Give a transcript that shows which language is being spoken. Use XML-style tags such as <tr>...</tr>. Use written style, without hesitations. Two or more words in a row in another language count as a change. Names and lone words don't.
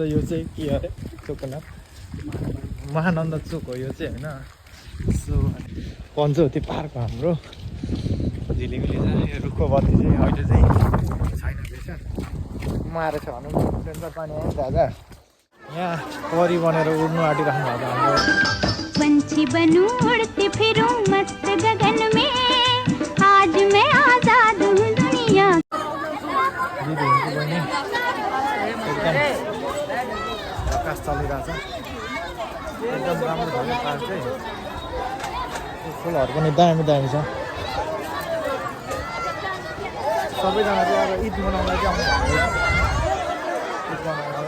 <ne>यो चाहिँ के अरे चोकनाथ महानन्द चोक हो यो चाहिँ होइन। सो पञ्चवटी पार्क हाम्रो झिलिमिली छ। यो रुखको बत्ती चाहिँ अहिले चाहिँ छैन रहेछ, मारेछ भनौँ न। सेन्टर पानी आयो दादा, यहाँ परी बनेर उड्नु आँटिराख्नु भएको हाम्रो।</ne> <hi>पंछी बनूं उड़ती फिरूं मस्त गगन में, आज मैं आजाद हूँ दुनिया।</hi> <ne>दिदी हुनुहुन्छ बहिनी, एकदम प्रकाश चलिरहेछ, एकदम राम्रो छ पार्क चाहिँ। फुलहरू पनि दामी दामी छ। सबैजना चाहिँ अब ईद मनाउनलाई चाहिँ आउनु भएको छ, ईद मनाउनलाई।</ne>